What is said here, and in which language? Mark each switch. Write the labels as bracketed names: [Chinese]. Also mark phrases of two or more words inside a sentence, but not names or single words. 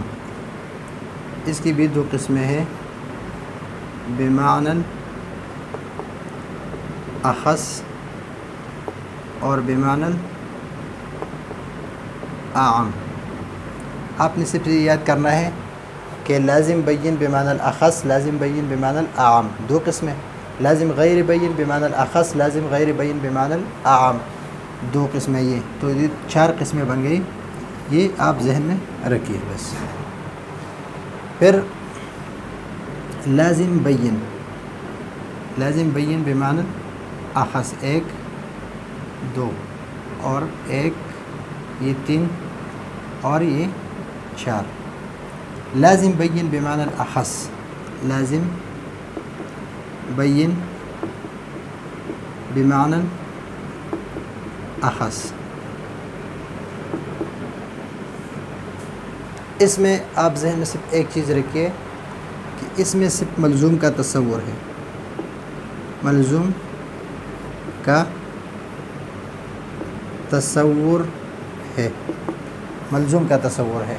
[Urdu] اس کی بھی دو قسمیں ہیں، بمعنی اخص اور بمعنی اعم۔ آپ نے صرف یہ یاد کرنا ہے کہ لازم بین بمعنی الاخص، لازم بین بمعنی الاعم، دو قسمیں، لازم غیر بین بمعنی الاخص، لازم غیر بین بمعنی الاعم، دو قسمیں۔ یہ تو یہ چار قسمیں بن گئی، یہ آپ ذہن میں رکھیے بس۔ پھر لازم بین، لازم بین بمعنی اخص، ایک دو اور ایک، یہ تین اور یہ چار۔ لازم بین بمعنی الاخص، لازم بین بمعنی اخص، اس میں آپ ذہن میں صرف ایک چیز رکھیے کہ اس میں صرف ملزوم کا تصور ہے، ملزوم کا تصور ہے، ملزوم کا تصور ہے۔